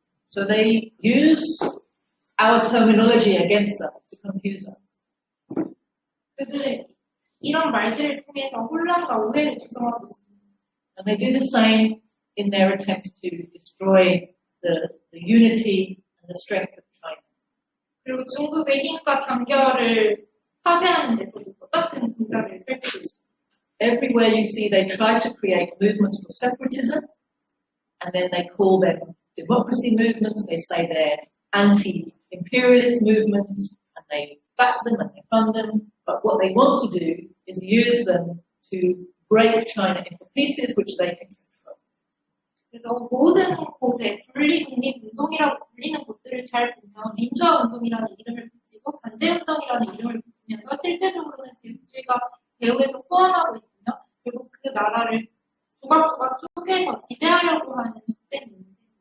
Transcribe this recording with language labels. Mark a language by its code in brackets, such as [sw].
[en] So they use our terminology against us to confuse us. [ko] 그들은 이런 말들을 통해서 혼란과 오해를 조성하고 있습니다. [en] And they do the same in their attempts to destroy the unity and the strength of China. [ko] 그리고 중국의 힘과 단결을 파괴하는 데서도 똑같은 공작을 펼치고 있습니다. [en] Everywhere you see they try to create movements for separatism, and then they call them democracy movements. They say they're anti-imperialist movements, and they back them and they fund them. But what they want to do is use them to break China into pieces which they can control. [ko] 그래서 모든 곳에 분리독립운동이라고 불리는 곳들을 잘 보면 민주화운동이라는 이름을 붙이고 반제운동이라는 이름을 붙이면서 실제적으로는 제국주의가 배후에서 포함하고 있습니다. 결국 그 나라를 조각조각 쪼개서 지배하려고 하는 속셈이 있는